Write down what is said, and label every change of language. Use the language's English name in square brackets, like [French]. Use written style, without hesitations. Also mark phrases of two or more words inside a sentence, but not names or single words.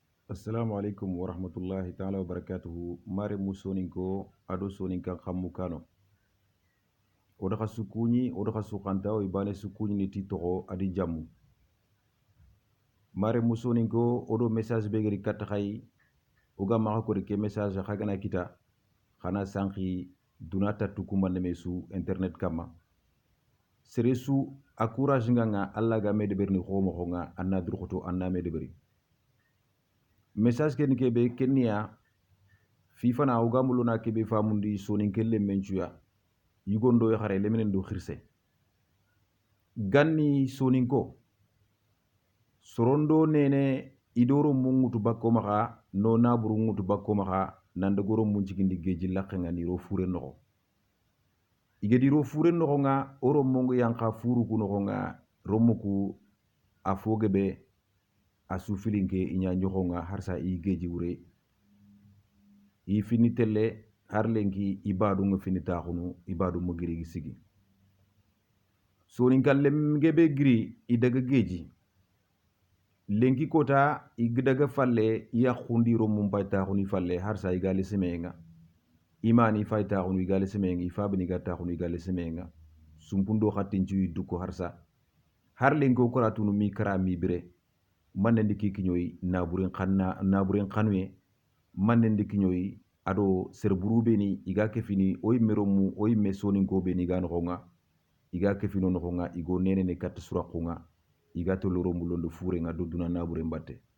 [Arabic] السلام عليكم ورحمة الله تعالى وبركاته. [Soninke] Mare musoninko ado soninkan khammukano. Oda khasukuni, oda khasukanta o ibane sukuni ni titogo adi jamu. Mare musoninko odo message begeri katakhay. Oga maka kori ke message khagana kita. Khana sanki dunata tukumane mesu internet kama. Seresu akuraj nga alla ga medeber ni khomo khonga anna durkhoto anna medeberi. Message ken kebe kenya fifa na uga muluna kebe famundi sonin kelle menchuya yugondo khare lemenen do khirse ganni soninko sorondo nene idoro mungutu bakko maka no naburu ngutu bakko maka nanda goro munchikindi geji lakkenga ni ro fure no igedi ro fure no nga oro mongo yanka furu kuno nga romuku afogebe asufilinke inya nyoxonga harsa i geji wure i fini telle har lenki ibadu nga fini taxunu ibadu mo giri sigi sonin kallem gebe giri i daga geji lenki kota i daga falle ya khundiro mum pay taxunu falle harsa i gali semenga imani fay taxunu i gali semenga ifabini ga taxunu i gali semenga sumpundo khatinci duko harsa har lenko koratunu mi kara mi bire manendi kikinyoyi naburen khanuye manendi kinyoyi ado serburu beni iga kefini oyi meromu oyi mesonin ko beni ga noxonga iga kefino noxonga igo nene ne kat suraxunga iga to loro mulondo furenga do duna naburen batte